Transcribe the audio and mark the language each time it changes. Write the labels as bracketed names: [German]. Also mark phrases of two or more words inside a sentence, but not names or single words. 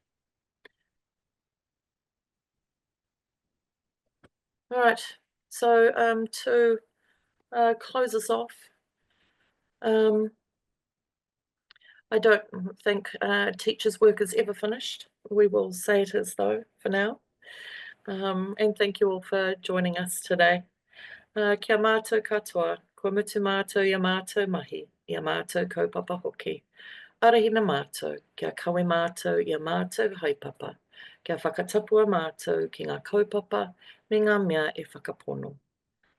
[English] All right, so to close us off, I don't think teachers' work is ever finished. We will say it as though for now. And thank you all for joining us today. [Māori] Kia mātou katoa, kua mutu mātou ia mātou mahi, ia mātou kaupapa hoki. Arahina mātou, kia kawe mātou ia mātou haipapa, kia whakatapua mātou ki ngā kaupapa me ngā mea e whakapono.